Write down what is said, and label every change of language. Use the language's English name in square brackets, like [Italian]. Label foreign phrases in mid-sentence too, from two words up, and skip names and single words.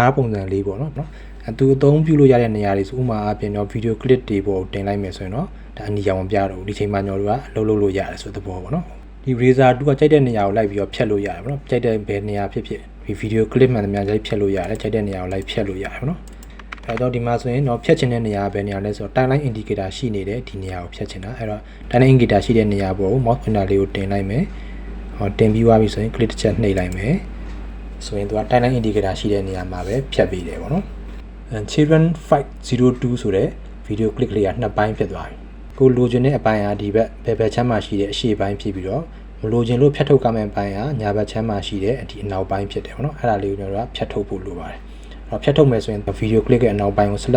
[Burmese] ပုံစံလေးပေါ့နော်သူအသုံးပြုလို့ရတဲ့နေရာတွေဆိုဥမာအပြင်တော့ [English] video clip [Burmese] တွေပေါ်တင်လိုက်မယ်ဆိုရင်တော့ဒါအနီရောင်မပြတော့ဘူးဒီချိန်မှာကျွန်တော်တို့ကလှုပ်လို့ရတယ်ဆိုတဲ့ဘောပေါ့နော်ဒီ razor 2ကကြိုက်တဲ့နေရာကိုလိုက်ပြီးတော့ဖြတ်လို့ရတယ်ပေါ့နော်ကြိုက်တဲ့ဘယ်နေရာဖြစ်ဖြစ်ဒီ [English] video clip [Burmese] မှန်သမျှကြိုက်ဖြတ်လို့ရတယ်ကြိုက်တဲ့နေရာကိုလိုက်ဖြတ်လို့ရတယ်ပေါ့နော်အဲ့တော့ဒီမှာဆိုရင်တော့ဖြတ်ချင်တဲ့နေရာဘယ်နေရာလဲ ဆိုတော့ [English] timeline indicator [Burmese] ရှိနေတဲ့ဒီနေရာကိုဖြတ်ချင်တာအဲ့တော့ [English] timeline indicator [Burmese] ရှိတဲ့နေရာပေါ်ကို [English] mouse pointer [Burmese] လေးကိုတင်လိုက်မယ်တင်ပြီးသွားပြီဆိုရင် click တစ်ချက်နှိပ်လိုက်မယ်ဆိုရင်သူက [English] timeline indicator [Burmese] ရှိတဲ့နေရာမှာပဲဖြတ်ပေးတယ်ပေါ့နော်children 502ဆိုတဲ့ [English] video clip [Burmese] လေးကနှစ်ပိုင်းဖြစ်သွားပြီကိုလိုချင်တဲ့အပိုင်းကဒီဘက် ဘယ်ချမ်းမှာရှိတဲ့အရှေ့ပိုင်းဖြစ်ပြီးတော့မလိုချင်လို့ဖြတ်ထုတ်ကမယ့်ပိုင်းကညာဘက်ချမ်းမှာရှိတဲ့ဒီအနောက်ပိုင်းဖြစ်တယ်ပေါ့နော်အဲ့ဒါလေးကိုကျွန်တော်တို့ကဖြတ်ထုတ်ဖို့လိုပါတယ်အဲ့တော့ဖြတ်ထုတ်မယ်ဆိုရင် [English] video clip [Burmese] ရဲ့အနောက်ပိုင်းကို select